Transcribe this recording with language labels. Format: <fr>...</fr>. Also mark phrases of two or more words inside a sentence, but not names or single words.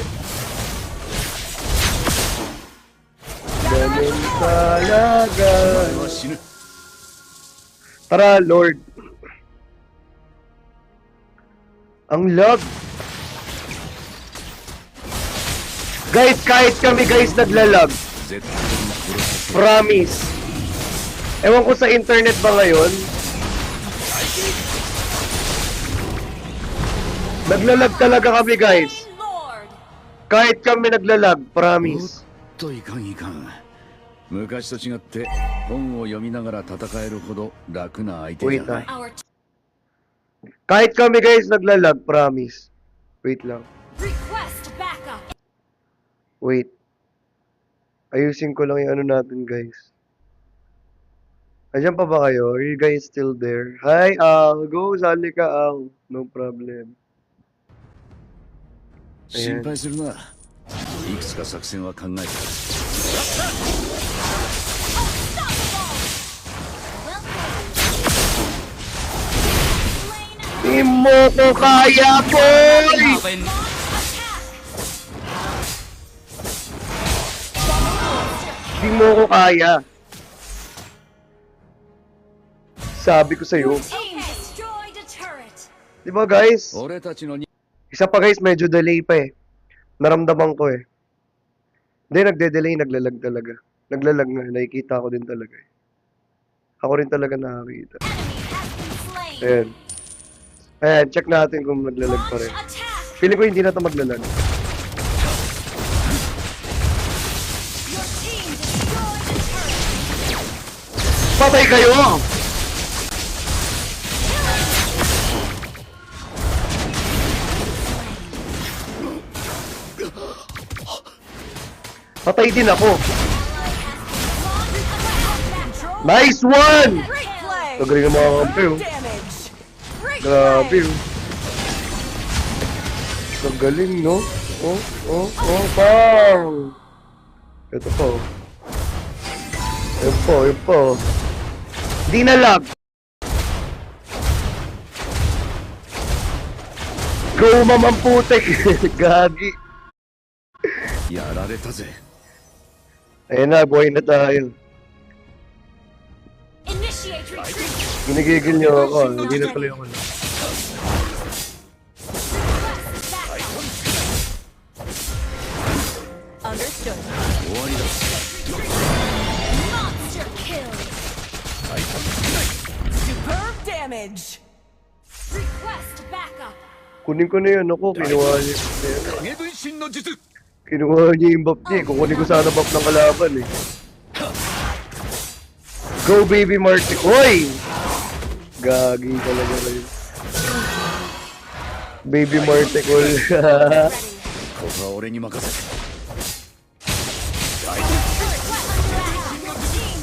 <tl>Ganun talaga.</tl> <ja>は死ぬ</ja> <tl>Tara, Lord. Ang lag. Guys, kahit kami guys naglalag.</tl> <ja>絶対に殺さ</ja> <en>Promise.</en> <tl>Ewan ko sa internet ba ngayon? Naglalag talaga kami guys.</tl> <en>Flame Lord.</en> <tl>Kahit kami naglalag, promise.</tl> <ja>といかんいかん昔と違って本を読みながら戦えるほど楽な相手じゃない</ja> <en>Our</en> <tl>Kahit kami guys naglalag, promise. Wait lang.</tl> <en>request backup. Wait.</en> <tl>Ayusin ko lang yung ano natin guys. Andiyan pa ba kayo?</tl> <en>Are you guys still there?</en> <tl>Hi, Al. Go, sali ka, Al.</tl> <en>No problem.</en> <ja>心配するないくつか作戦は考えた</ja> <tl>Di mo ko kaya,</tl> <en>boy! Happen.</en> <tl>Di mo ko kaya. Sabi ko sa'yo.</tl> <en>Team destroyed a turret.</en> <tl>Di ba guys?</tl> <ja>俺たちのに</ja> <tl>Isa pa guys, medyo delay pa eh. Naramdaman ko eh. Hindi, nagde-delay, naglalag talaga. Naglalag nga, nakikita ko din talaga eh. Ako rin talaga nakakita.</tl> <en>Enemy has been slain.</en> <tl>Ayan. Ayan, check natin kung naglalag pa</tl> <en>Launch</en> <tl>rin.</tl> <en>attack.</en> <tl>Feeling ko hindi na ito maglalag.</tl> <en>Your team destroyed a turret.</en> <tl>Patay kayo! Patay din ako.</tl> <en>Nice one! Great play.</en> <tl>Tagaling ang mga kampi oh.</tl> <en>Damage. Great</en> <tl>Grabe</tl> <en>play.</en> <tl>oh. Nagaling no? Bang! Ito po. Yun po. Di na lag. Go, mamamputek. Gagi.</tl> <ja>やられたぜ</ja> <tl>Ayan na, buhay na tayo.</tl> <en>Initiate retreat.</en> <tl>Ginigigil niyo ako. Hindi na pala yung ano.</tl> <en>Request backup. Understood.</en> <ja>終わりだ</ja> <en>Monster kill. Superb damage. Request backup.</en> <tl>Kunin ko na yun ako. Kinuha niya.</tl> <ja>影分身の術</ja> <tl>Kinuha niya yung buff niya. Kukunin ko sana buff ng kalaban eh.</tl> <en>Go baby Marty. Hoy!</en> <tl>Gagi talaga kayo.</tl> <en>Baby Marty cool.</en> <ja>ここは俺に任せて</ja> <en>Turret under attack.</en>